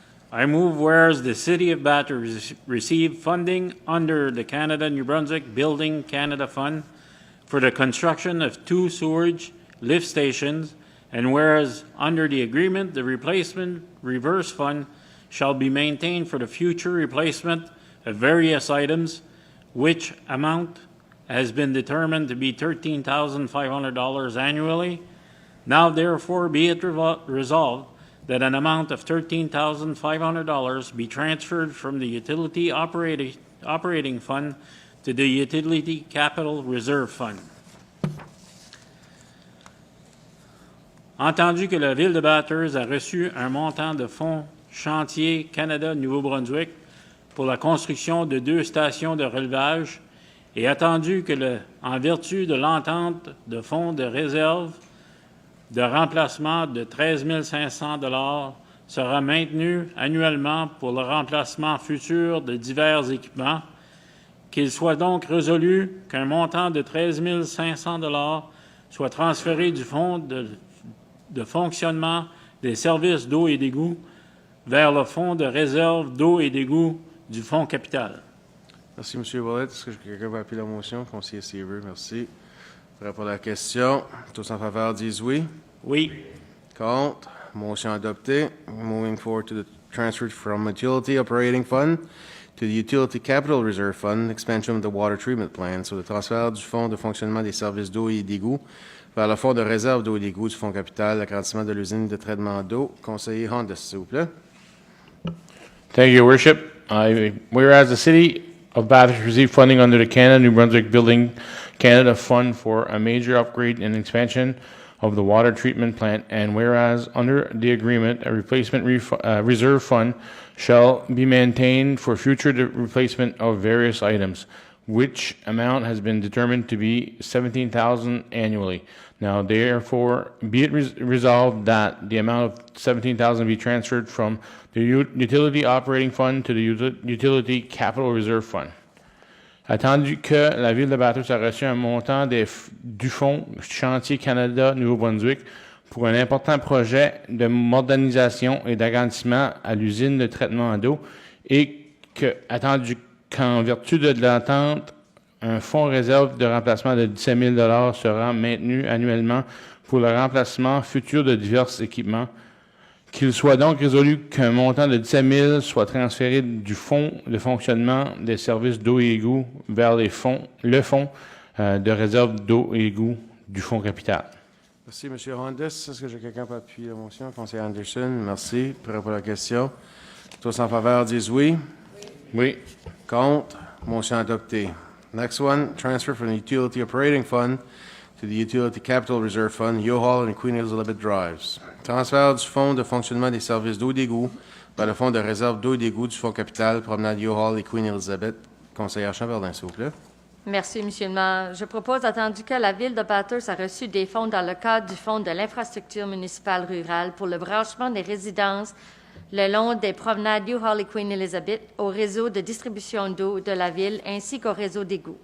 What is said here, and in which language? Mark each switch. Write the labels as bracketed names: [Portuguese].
[English] I move whereas the City of Bathurst received funding under the Canada-New Brunswick Building Canada Fund for the construction of 2 sewage lift stations, and whereas under the agreement, the replacement reverse fund shall be maintained for the future replacement of various items, which amount has been determined to be $13,500 annually. Now therefore be it resolved that an amount of $13,500 be transferred from the utility operating fund to the utility capital reserve fund. [French] Entendu que la Ville de Bathurst a reçu un montant de fonds Chantier Canada-Nouveau-Brunswick pour la construction de 2 stations de relevage, et attendu que, en vertu de l'entente de fonds de réserve de remplacement de 13 500 $ sera maintenu annuellement pour le remplacement futur de divers équipements, qu'il soit donc résolu qu'un montant de 13 500 $ soit transféré du fonds de fonctionnement des services d'eau et d'égout vers le fonds de réserve d'eau et d'égout du fonds capital. Merci, M. Willett. Est-ce que quelqu'un va appuyer la motion? Conseiller Seaver, merci. Pour la question, tous en faveur disent oui. Oui. Contre. Motion adoptée. [English] Moving forward to the transfer from Utility Operating Fund to the Utility Capital Reserve Fund, expansion of the water treatment plant. [French] So, le transfert du fonds de fonctionnement des services d'eau et d'égout vers le fonds de réserve d'eau et d'égout du fonds capital, l'agrandissement de l'usine de traitement d'eau. Conseiller Honda, s'il vous plaît. [English] Thank you, Your Worship. Whereas the City of Bathurst received funding under the Canada-New Brunswick Building Canada Fund for a major upgrade and expansion of the water treatment plant, and whereas under the agreement, a replacement reserve fund shall be maintained for future replacement of various items, which amount has been determined to be $17,000 annually. Now, therefore, be it resolved that the amount of $17,000 be transferred from the Utility Operating Fund to the Utility Capital Reserve Fund. [French] Attendu que la Ville de Bathurst a reçu un montant du Fonds Chantier Canada-Nouveau-Brunswick pour un important projet de modernisation et d'agrandissement à l'usine de traitement d'eau, et que, attendu qu'en vertu de l'entente, un fonds réserve de remplacement de 17 000 $ sera maintenu annuellement pour le remplacement futur de divers équipements, qu'il soit donc résolu qu'un montant de 17 000 soit transféré du fonds de fonctionnement des services d'eau et égout vers le fonds de réserve d'eau et égout du fonds capital. Merci, M. Hondas. Est-ce que j'ai quelqu'un pour appuyer la motion? Conseiller Anderson, merci. Prêt pour la question? Tous en faveur disent oui. Oui. Contre. Motion adoptée. [English] Next one, transfer from the Utility Operating Fund to the Utility Capital Reserve Fund, U-Haul and Queen Elizabeth Drives. [French] Transfert du fonds de fonctionnement des services d'eau et d'égout vers le fonds de réserve d'eau et d'égout du fonds capital, promenade U-Haul et Queen Elizabeth. Conseillère Chamberlain, s'il vous plaît. Merci, M. le maire. Je propose, attendu que la Ville de Bathurst a reçu des fonds dans le cadre du Fonds de l'infrastructure municipale rurale pour le branchement des résidences le long des promenades U-Haul et Queen Elizabeth au réseau de distribution d'eau de la Ville ainsi qu'au réseau d'égout.